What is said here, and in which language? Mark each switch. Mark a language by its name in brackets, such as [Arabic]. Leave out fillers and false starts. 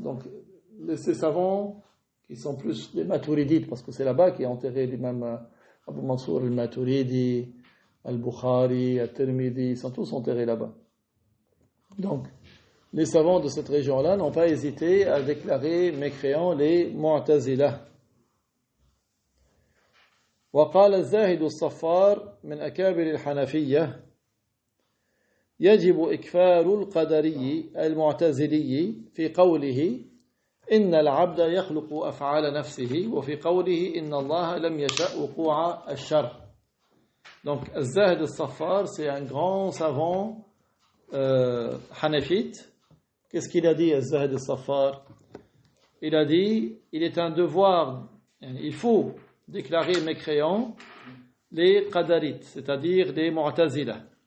[French] Donc, ces savants qui sont plus des Maturidites, parce que c'est là-bas qu'est enterré l'imam Abu Mansour al-Maturidi, al-Bukhari, al-Tirmidhi, ils sont tous enterrés là-bas. Donc, les savants de cette région-là n'ont pas hésité à déclarer mécréants les Mu'tazila. [Arabic] وقال الزاهد الصفار من أكابر الحنفية يجب إكفار القدري المعتزلي في قوله إن العبد يخلق أفعال نفسه وفي قوله إن الله لم يشأ وقوع الشر. [French] Donc الزاهد الصفار, c'est un grand savant hanafite. Qu'est-ce qu'il a dit الزاهد الصفار? Il a dit, il est un devoir, il faut déclarer mécréants les qadarites, c'est-à-dire les mu'tazila.